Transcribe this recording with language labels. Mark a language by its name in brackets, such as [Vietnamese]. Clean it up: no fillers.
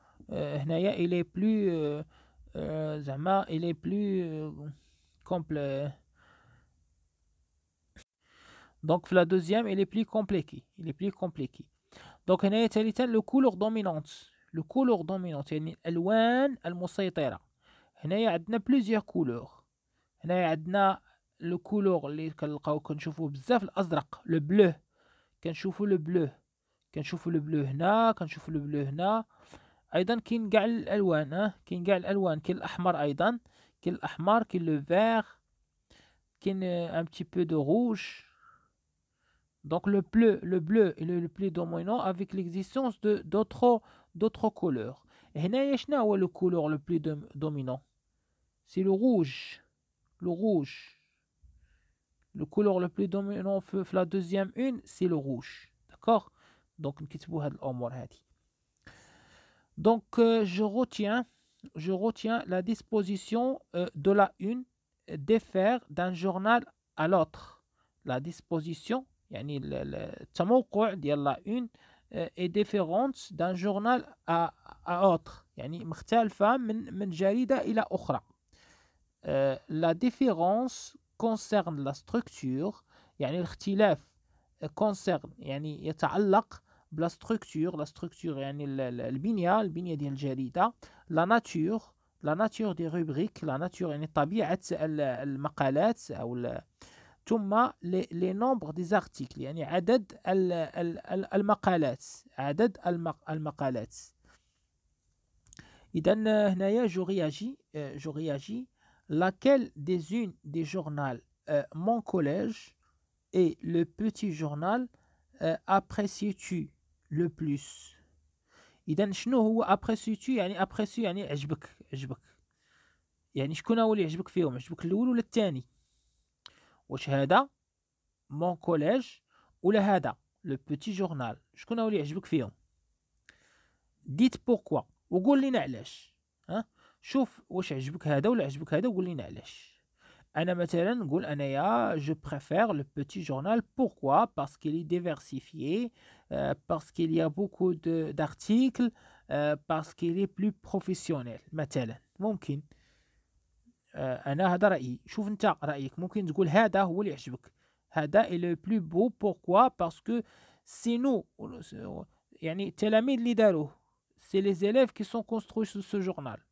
[French] هنايا il est plus زعما il est plus complet. donc في la deuxième il est plus compliqué، il est plus compliqué. donc [Arabic] هنايا ثالثا [French] le couleur dominante. le couleur dominante [Arabic] يعني الألوان المسيطرة. هنايا عندنا [French] plusieurs couleurs. [Arabic] هنايا عندنا لو كولور اللي كنلقاو كنشوفوه بزاف الازرق، لو بلو. كنشوفوا لو بلو، كنشوفوا لو بلو هنا، كنشوفوا لو بلو هنا. ايضا كاين كاع الالوان، كاين كاع الالوان. كاين الاحمر ايضا، كاين الاحمر، كاين لو فير، كاين ان بتي بو دو روج. [French] donc le bleu est le plus dominant avec l'existence de d'autres couleurs. [Arabic] هنايا شنو هو [French] le couleur le plus dominant؟ c'est le rouge. le rouge. le couleur le plus dominant في la deuxième une c'est le rouge. d'accord. [Arabic] donc نكتبوا هاد الامور هادي. [French] donc je retiens la disposition de la une diffère d'un journal à l'autre. la disposition [Arabic] يعني التموقع ديال [French] la une est différente d'un journal à autre، [Arabic] يعني مختلفة من جريدة إلى أخرى. [French] la différence concerne la structure، [Arabic] يعني الاختلاف [French] concerne [Arabic] يعني يتعلق بلا [French] structure. la structure [Arabic] يعني البنية ديال الجريدة. [French] la nature des rubriques. la nature [Arabic] يعني طبيعة المقالات أو ثم [French] les nombres des articles، [Arabic] يعني عدد المقالات، عدد المقالات. إذن هنايا جو réagis [French] laquelle des unes des journaux mon collège et le petit journal apprécies-tu le plus. [Arabic] إذا شنو هو [French] apprécies-tu [Arabic] يعني apprécie يعني عجبك يعني شكون هو اللي يعجبك فيهم، يعجبك الأول ولا الثاني؟ واش هذا مون كوليج ولا هذا لو بوتي جورنال، شكون هو اللي يعجبك فيهم؟ ديت بوركوا وقول لينا علاش. ها شوف واش عجبك هذا ولا عجبك هذا وقول لينا علاش. انا مثلا نقول انايا جو بريفير لو بوتي جورنال. [French] بوركوا؟ parce qu'il est diversifié, parce qu'il y a beaucoup d'articles, parce qu'il est plus professionnel مثلا. [Arabic] ممكن انا هذا رايي. شوف انت رايك، ممكن تقول هذا هو اللي يعجبك، هذا [French] est le plus beau. Pourquoi? Parce que c'est nous [Arabic] يعني التلاميذ اللي داروه، [French] c'est les élèves qui sont construits sur ce journal.